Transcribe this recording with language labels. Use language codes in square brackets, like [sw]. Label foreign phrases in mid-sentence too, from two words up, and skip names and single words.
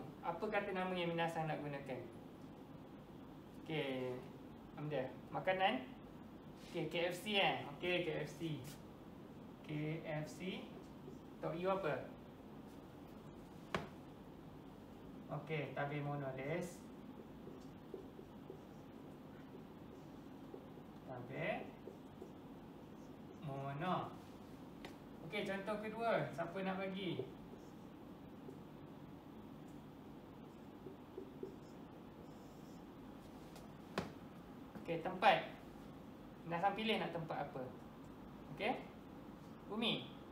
[ms] Apa kata nama yang minasan nak gunakan? Okey, ambil makanan. Okey, KFC kan? Okey, KFC. KFC. Tok you apa? Okey, [ja] 食べ物です. [ms] Tabemono. Okey, contoh kedua. Siapa nak bagi? Okey, tempat. Minasan pilih nak tempat apa? Okey? Bumi.